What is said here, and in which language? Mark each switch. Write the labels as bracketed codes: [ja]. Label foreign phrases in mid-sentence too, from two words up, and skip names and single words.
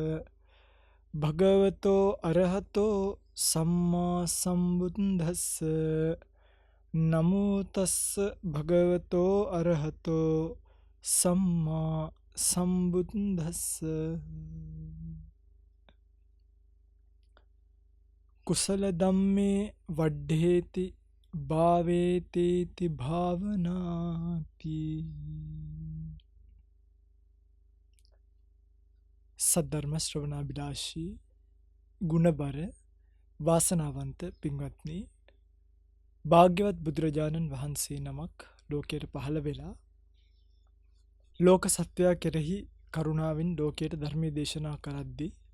[pi] භගවතෝ අරහතෝ සම්මා සම්බුද්දස්ස නමෝ තස්ස භගවතෝ අරහතෝ සම්මා සම්බුද්දස්ස කුසල ධම්මේ වඩ්ඩේති භාවේතේති භාවනාති. [si] සද්ධර්ම ශ්‍රවණාබිලාෂී ගුණබර වාසනාවන්ත පින්වත්නි, භාග්‍යවත් බුදුරජාණන් වහන්සේ නමක් ලෝකයට පහළ වෙලා ලෝක සත්වයා කෙරෙහි කරුණාවෙන් ලෝකයට ධර්මයේ දේශනා කරද්දී